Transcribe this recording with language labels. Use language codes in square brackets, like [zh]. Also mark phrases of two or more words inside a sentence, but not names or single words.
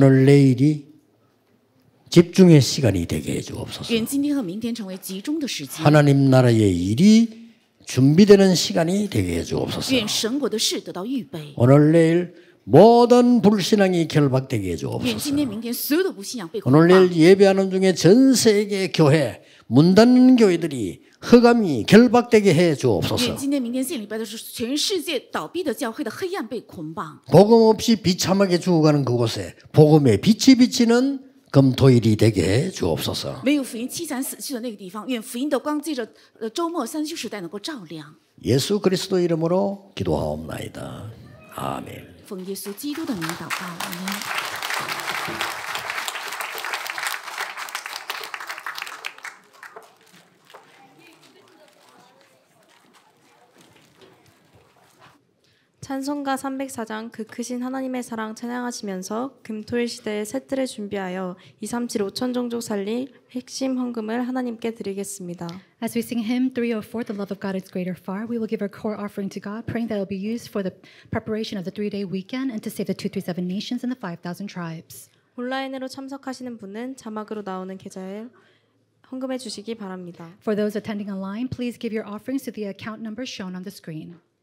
[ko] 오늘 내일이 집중의 시간이 되게 해주옵소서. [zh] 愿今天和明天成为集中的时间。 [ko] 하나님 나라의 일이 준비되는 시간이 되게 해주옵소서. [zh] 愿神国的事得到预备。 [ko] 오늘 내일 모든 불신앙이 결박되게 [zh] 愿 [ko] 해주옵소서. [zh] 今天、明天所有的不信仰被捆 [ko] 오늘 [zh] 绑。 [ko] 내일 예배하는 중에 전 세계 교회 문 닫는 교회들이 허감이 결박되게 [zh] 愿 [ko] 해주옵소서. [zh] 今天、明天献礼拜的时候，全世界倒闭的教会的黑暗被捆绑。 [ko] 복음 없이 비참하게 죽어가는 그곳에 복음의 빛이 비치는 금토일이 되게 해 주옵소서. [zh] 没有福音凄惨死去的那个地方，愿福音的光借着周末三休时代能够照亮。 [ko] 예수 그리스도 이름으로 기도하옵나이다. 아멘. [zh] 奉耶稣基督的名祷告，阿门。 [ko] 찬송가 304장 그 크신 하나님의 사랑 찬양하시면서 금토일 시대의 새뜰을 준비하여 237 5천 종족 살릴 핵심 헌금을 하나님께 드리겠습니다. [en] As we sing hymn 304, The Love of God is Greater Far, we will give our core offering to God, praying that it will be used for the preparation of the 3-day weekend and to save the 237 nations and the 5,000 tribes. [ko] 온라인으로 참석하시는 분은 자막으로 나오는 계좌에 헌금해 주시기 바랍니다. [en] For those attending online, please give your offerings to the account number shown on the screen.